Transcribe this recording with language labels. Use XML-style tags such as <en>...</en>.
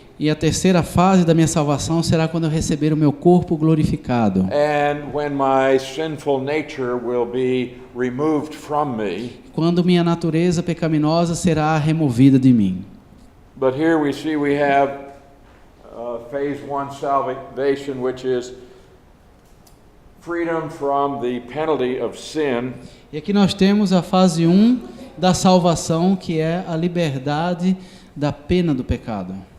<pt>E a terceira fase da minha salvação será quando eu receber o meu corpo glorificado.</pt> <en>And when my sinful nature will be removed from me.</en> <pt>Quando minha natureza pecaminosa será removida de mim.</pt> <en>But here we see we have phase 1 salvation, which is freedom from the penalty of sin.</en> <pt>E aqui nós temos a fase 1 da salvação, que é a liberdade da pena do pecado.</pt>